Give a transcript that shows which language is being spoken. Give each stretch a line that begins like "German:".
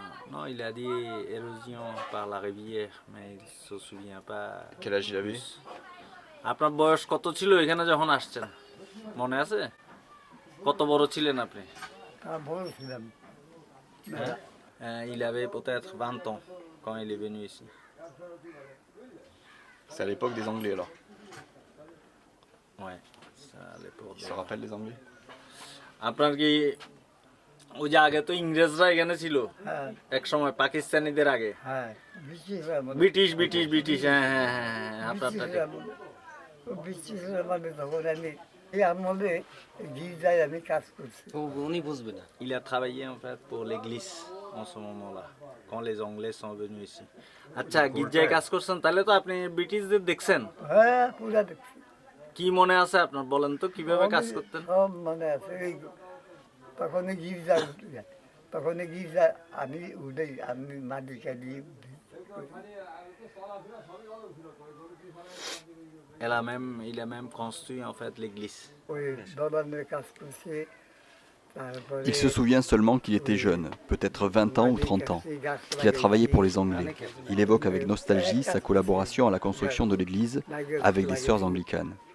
French: Non, il a dit érosion par la rivière, mais il se souvient pas. Quel âge il avait?
Bangla: আপনার বয়স কত ছিল এখানে যখন আসছেন মনে আছে কত বড় ছিলেন আপনি বড় ছিলাম
French: Il avait peut-être 20 ans quand il est venu ici. C'est à l'époque des Anglais alors. Ouais, c'est à l'époque. Il se rappelle des Anglais?
Bangla: আপনার কি ওই যে আগে তো ইংরেজরা এখানে ছিল এক সময় পাকিস্তানিদের আগে হ্যাঁ ব্রিটিশ ব্রিটিশ ব্রিটিশ হ্যাঁ হ্যাঁ হ্যাঁ আপনারটা ব্রিটিশের মানে তখন আমি এই আমলে গির্জায় আমি কাজ করছি উনি বুঝবে না
French: Il a travaillé en fait pour l'église en ce moment-là quand les Anglais sont venus ici.
Bangla: আচ্ছা গির্জায় কাজ করছেন তাহলে তো আপনি ব্রিটিশদের দেখছেন হ্যাঁ পুরা দেখছি কি মনে আছে আপনার বলেন তো কিভাবে কাজ করতেন সব মনে আছে এই তখন গির্জা তখন গির্জা আমি উঠে আমি মাটিকা দিয়ে
French: Il a même construit en fait l'église.
Bangla: ওই দলানের কাজ করছে
French: Il se souvient seulement qu'il était jeune, peut-être 20 ans ou 30 ans, qu'il a travaillé pour les Anglais. Il évoque avec nostalgie sa collaboration à la construction de l'église avec des sœurs anglicanes.